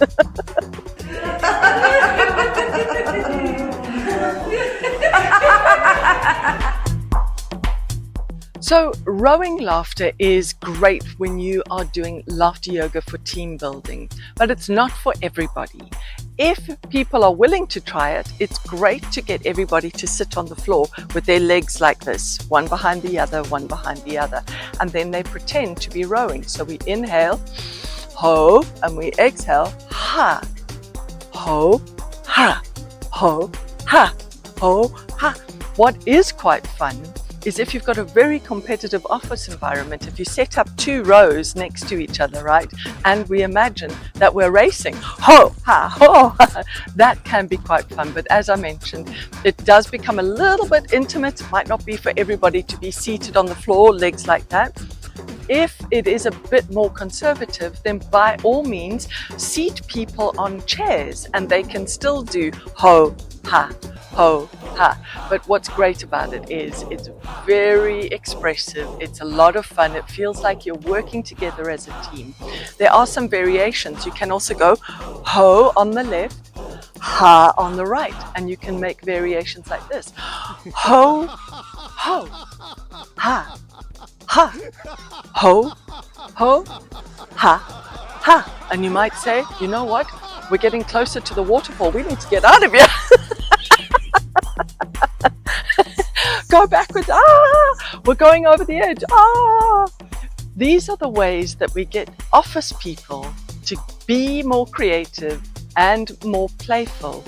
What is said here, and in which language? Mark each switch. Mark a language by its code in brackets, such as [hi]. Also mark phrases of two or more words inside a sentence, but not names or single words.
[en] So rowing laughter is great when you are doing laughter yoga for team building, but it's not for everybody. If people are willing to try it, it's great to get everybody to sit on the floor with their legs like this, one behind the other, one behind the other, and then they pretend to be rowing. So we inhale, ho, and we exhale, ha, ho, ha, ho, ha, ho, ha. What is quite fun is if you've got a very competitive office environment, if you set up two rows next to each other, right? And we imagine that we're racing, ho, ha, ho, ha, that can be quite fun. But as I mentioned, it does become a little bit intimate. It might not be for everybody to be seated on the floor, legs like that. If it is a bit more conservative, then by all means, seat people on chairs and they can still do ho, ha, ho, ha. But what's great about it is it's very expressive. It's a lot of fun. It feels like you're working together as a team. There are some variations. You can also go ho on the left, ha on the right, and you can make variations like this. Ho, ho, ha, ha, ho, ho, ha, ha. And you might say, you know what? We're getting closer to the waterfall. We need to get out of here. Go backwards. Ah, we're going over the edge. Ah. These are the ways that we get office people to be more creative and more playful.